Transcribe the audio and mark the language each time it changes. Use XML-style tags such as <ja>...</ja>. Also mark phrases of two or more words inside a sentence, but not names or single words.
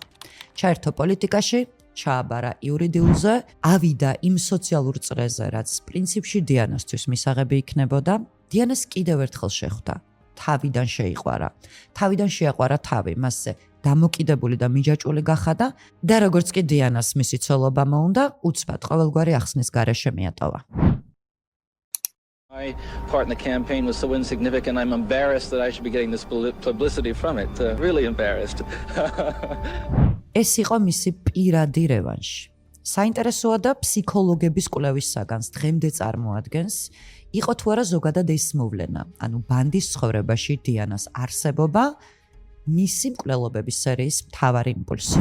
<ka>ჩაერთო პოლიტიკაში, ჩააბარა იურიდიულზე, ავიდა იმ სოციალურ წრეზე, რაც პრინციპში დიანასთვის მისაღები იქნებოდა. დიანას კიდევ ერთხელ შეხვდა თავიდან შეიყვარა. თავიდან შეაყვარა თავი, მასზე დამოკიდებული და მიჯაჭვული გახადა და როგორც კი დიანას მისი ცოლობა მოუნდა, უცბად ყოველგვარი ახსნის გარეშე მიატოვა.</ka> <en>My part in the campaign was so insignificant, I'm embarrassed that I should be getting this publicity from it. Really embarrassed.</en> <ka>ეს იყო მისი პირადი რევანში. საინტერესოა და ფსიქოლოგების კვლევის საგანს დღემდე წარმოადგენს, იყო თუ არა ზოგადად ეს მოვლენა, ანუ ბანდის ცხოვრებაში დიანას არსებობა მისი მკვლელობების სერიის მთავარი იმპულსი.</ka>